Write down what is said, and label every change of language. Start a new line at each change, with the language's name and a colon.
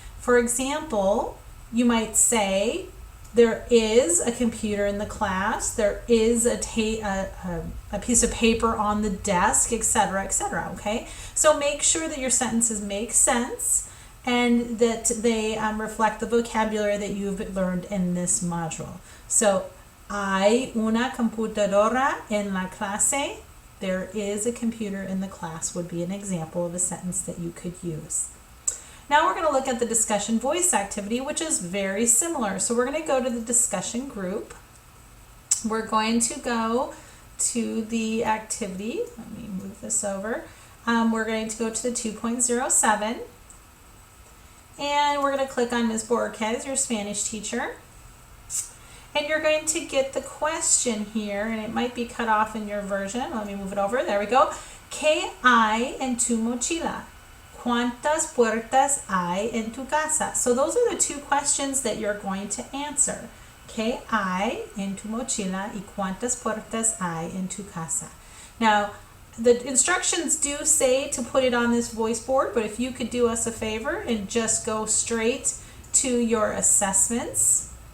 English: For example, you might say, there is a computer in the class, there is a piece of paper on the desk, etc., etc., okay? So make sure that your sentences make sense and that they reflect the vocabulary that you've learned in this module.
Spanish: So, hay una computadora en la clase.
English: There is a computer in the class would be an example of a sentence that you could use. Now we're going to look at the discussion voice activity, which is very similar. So we're going to go to the discussion group. We're going to go to the activity. Let me move this over. We're going to go to the 2.07. And we're going to click on Ms. Borquez, your Spanish teacher. And you're going to get the question here, and it might be cut off in your version. Let me move it over. There we go.
Spanish: ¿Qué hay en tu mochila? ¿Cuántas puertas hay en tu casa?
English: So those are the two questions that you're going to answer.
Spanish: ¿Qué hay en tu mochila y cuántas puertas hay en tu casa?
English: Now, the instructions do say to put it on this voice board, but if you could do us a favor and just go straight to your assessments.